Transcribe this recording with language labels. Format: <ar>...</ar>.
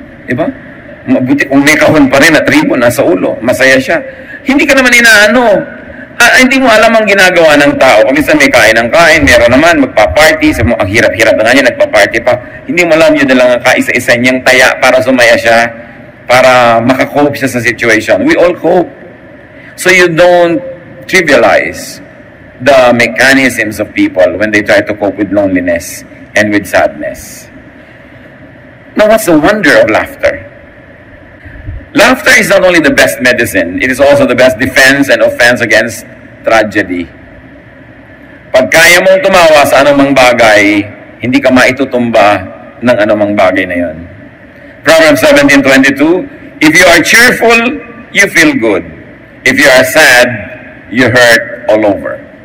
<tl>Diba? Mabuti kung may kahon pa rin at ribbon nasa ulo. Masaya siya. Hindi ka naman inaano. Hindi mo alam ang ginagawa ng tao. Kung minsan may kain ng kain, meron naman, magpa-party. Sabi mo, ang hirap-hirap na nga niya, nagpa-party pa. Hindi mo alam yun na lang ang kaisa-isa niyang taya para sumaya siya, para makakope siya sa situation.</tl> <en>We all cope. So you don't trivialize the mechanisms of people when they try to cope with loneliness and with sadness. Now, what's the wonder of laughter? Laughter is not only the best medicine, it is also the best defense and offense against tragedy.</en> <tl>Pag kaya mong tumawa sa anumang bagay, hindi ka maitutumba ng anumang bagay na yon.</tl> <en>Proverbs 17:22, if you are cheerful, you feel good. If you are sad, you hurt all over.</en>